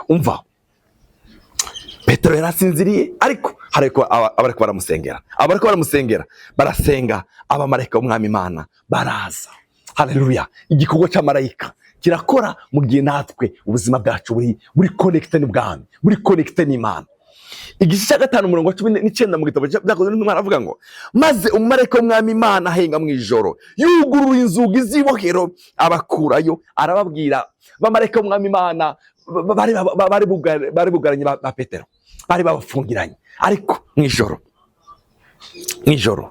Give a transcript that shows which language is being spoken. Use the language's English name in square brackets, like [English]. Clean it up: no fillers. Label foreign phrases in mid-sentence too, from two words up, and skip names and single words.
[Rundi] Umva, Petero yarasinziriye, ariko hariko abariko baramusengera, barasenga, abamarayika b'umwami Imana baraza. Haleluya. Igikorwa cy'amarayika kirakora mu gihe natwe ubuzima bwacu buri connected n'ubwami, buri connected n'Imana. Igice cya 5 umurongo wa 19 mu gitabo cyakozwe n'Imana avuga ngo, maze umumarayika w'umwami Imana ahenga mu ijoro, yuguruye inzugi z'ibohero, abakurayo, arababwira. Bamarayika w'umwami Imana bari bugaranye ba Petero, bari babafungiranye, ariko mu ijoro.